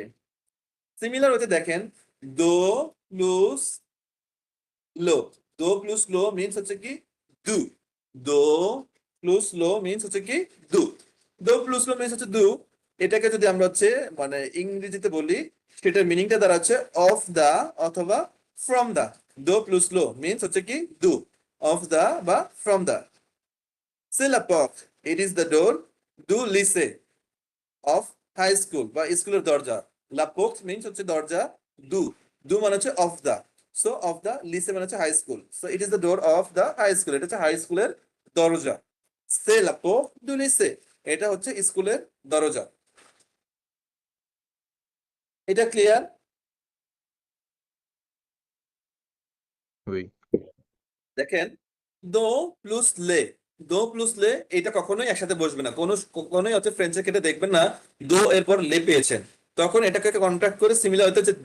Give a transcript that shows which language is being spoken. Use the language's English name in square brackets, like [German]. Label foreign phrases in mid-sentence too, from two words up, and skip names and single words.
[Bangla] সিমিলার হতে দেখেন [French] de plus le, de plus le [Bangla] মিন্স হচ্ছে কি দু, [French] de plus le [Bangla] মিন্স হচ্ছে কি দু, [French] de plus le [Bangla] মিন্স হচ্ছে দু। এটাকে যদি আমরা হচ্ছে মানে ইংরেজিতে বলি, সেটার মিনিংটা দাঁড়াচ্ছে [English] of the [Bangla] অথবা [English] from the. [French] de plus le [Bangla] মিন্স হচ্ছে কি দু, [English] of the [Bangla] বা [English] from the. [French] C'est la porte, [English] it is the door [French] du lycée [English] of high school [Bangla] বা স্কুলের দরজা। [French] la porte [Bangla] মিন্স হচ্ছে দরজা, দু, দু মানে হচ্ছে [English] of the, [Bangla] সো [English] of the [Bangla] লিসে মানে হচ্ছে [English] high school, so it is the door of the high school, [Bangla] এটা হচ্ছে হাই স্কুলের দরজা। [French] c'est la porte du lycée, [Bangla] এটা হচ্ছে স্কুলের দরজা। এটা ক্লিয়ার? [French] Oui. [Bangla] দেখেন [French] de plus le, de plus le [Bangla] এটা কখনোই একসাথে বসবে না, কখনোই হচ্ছে ফ্রেঞ্চের ক্ষেত্রে দেখবেন না দো এরপর লে পেয়েছেন, তখন এটাকে কন্ট্রাক্ট করে সিমিলার হতে হচ্ছে দে।